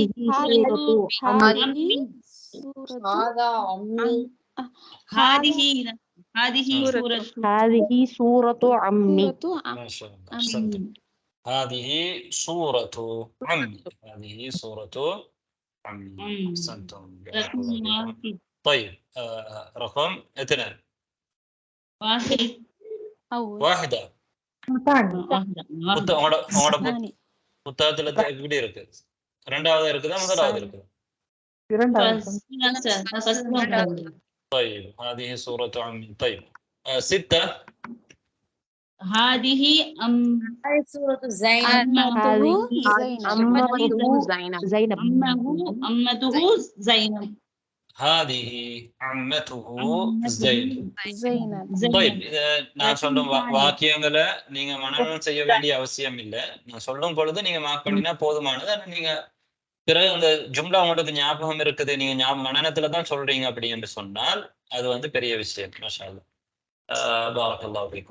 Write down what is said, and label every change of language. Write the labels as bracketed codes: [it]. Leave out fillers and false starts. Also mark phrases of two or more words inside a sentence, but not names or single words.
[ar] سورة عمي. ما شاء الله أحسنتم. هذه صورة عمي. هذه صورة عمي. أحسنتم. طيب رقم 2 واحدة. [ta] புத்தகத்துல எப்படி இருக்கு? 2வது இருக்குதா முதலாவது இருக்குதா? [ar] طيب هذه صورة عمي. طيب 6 هذه سورة زينب. أمته زينب. هذه عمته زينب. [ta] طيب நான் சொல்லும் வாக்கியங்களை நீங்க மனனம் செய்ய வேண்டிய அவசியம் இல்லை. நான் சொல்லும் பொழுது நீங்க மார்க் பண்ணினா போதுமானது. நீங்க பிறகு அந்த ஜும்லா உங்களுக்கு ஞாபகம் இருக்குது, நீங்க மனனத்துல தான் சொல்றீங்க அப்படி என்று சொன்னால் அது வந்து பெரிய விஷயம். [ar] ما شاء الله. بارك الله فيكم.